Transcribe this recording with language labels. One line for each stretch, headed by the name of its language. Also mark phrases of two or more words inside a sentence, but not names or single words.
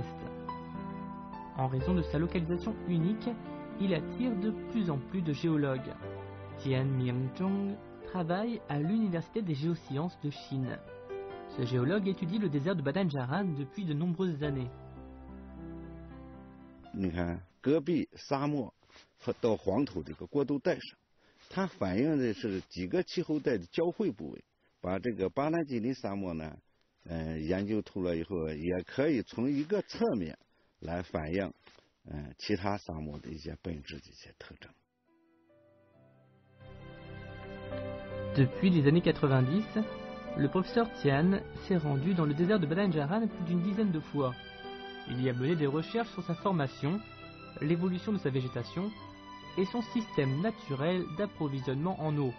French: En raison de sa localisation unique, il attire de plus en plus de géologues. Tian Mingzhong travaille à l'Université des géosciences de Chine. Ce géologue étudie le désert de Badaïn-Jaran depuis de nombreuses années.
Chinese: 你看，戈壁沙漠和到黄土这个过渡带上，它反映的是几个气候带的交汇部位。把这个巴兰吉林沙漠呢，研究透了以后，也可以从一个侧面来反映，其他沙漠的一些本质的一些特征。
French: Depuis les années 90, le professeur Tian s'est rendu dans le désert de Badan-Jaran plus d'une dizaine de fois. Il y a mené des recherches sur sa formation, l'évolution de sa végétation et son système naturel d'approvisionnement en eau.